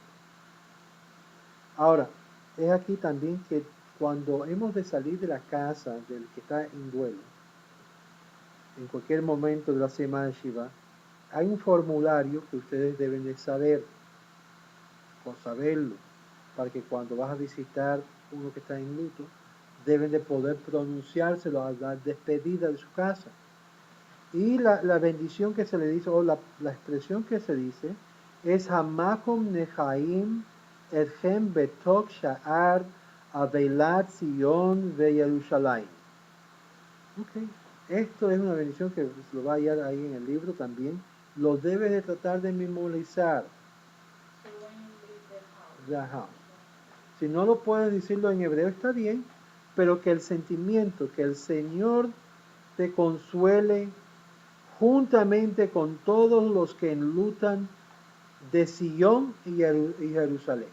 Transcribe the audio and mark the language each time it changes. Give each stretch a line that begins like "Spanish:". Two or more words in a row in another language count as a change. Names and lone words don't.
Spanish: Ahora, es aquí también que cuando hemos de salir de la casa del que está en duelo, en cualquier momento de la semana Shiva, hay un formulario que ustedes deben de saber, por saberlo, para que cuando vas a visitar uno que está en luto, deben de poder pronunciárselo a la despedida de su casa. Y la bendición que se le dice, o la expresión que se dice, es
Hebrew: המקום ינחם אתכם בתוך שאר אבלי ציון וירושלים.
Spanish: Okay. Esto es una bendición que lo va a hallar ahí en el libro también. Lo debes de tratar de memorizar. Ajá. Si no lo puedes decirlo en hebreo está bien, pero que el sentimiento, que el Señor te consuele juntamente con todos los que enlutan de Sion y Jerusalén.